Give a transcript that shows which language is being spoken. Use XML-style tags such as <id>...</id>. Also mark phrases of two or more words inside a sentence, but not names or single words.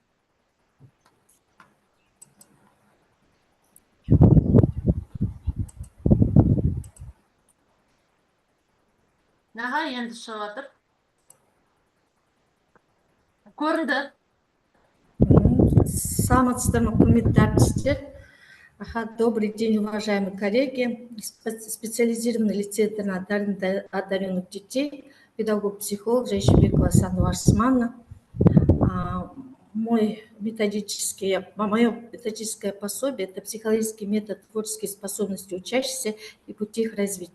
<kk>Аха, енді шығып жатыр. Көрінді. Саламатсыздар ма, құрметті әріптестер.</kk> <ru>Добрый день, уважаемые коллеги. Специализированный лицей одаренных детей, педагог-психолог Жайшибекова Сандуғаш Сманова. Мое методическое пособие – это психологический метод творческие способности учащихся и пути их развития.</ru>